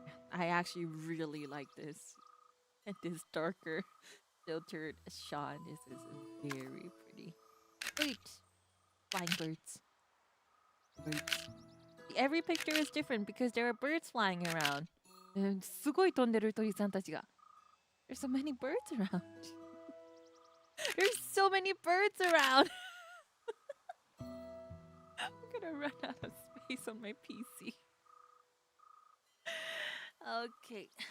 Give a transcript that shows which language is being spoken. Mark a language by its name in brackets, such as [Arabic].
[English] I actually really like this. And this darker filtered shot. This is very pretty. Wait. Flying birds. Birds. Every picture is different because there are birds flying around. [Japanese] すごい飛んでる鳥さんたちが。 [English] There's so many birds around. There's so many birds around. I'm gonna run out of space on my PC. Okay.